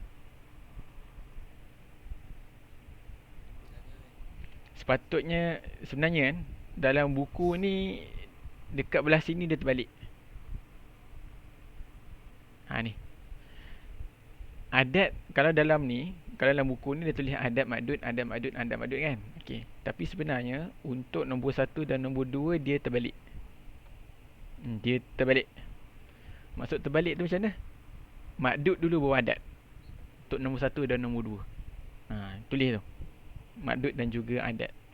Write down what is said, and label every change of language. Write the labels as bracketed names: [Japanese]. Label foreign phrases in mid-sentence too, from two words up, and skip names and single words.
[Malay] Sepatutnya sebenarnya kan dalam buku ni dekat belah sini dia terbalik. Ni. Adat kalau dalam ni, kalau dalam buku ni dia tulis adat madud, adat madud, adat madud kan. Okey. Tapi sebenarnya untuk nombor 1 dan nombor 2 dia terbalik. Dia terbalik. Maksud terbalik tu macam mana? Madud dulu baru adat. Untuk nombor 1 dan nombor 2. Tulis tu. Madud dan juga adat.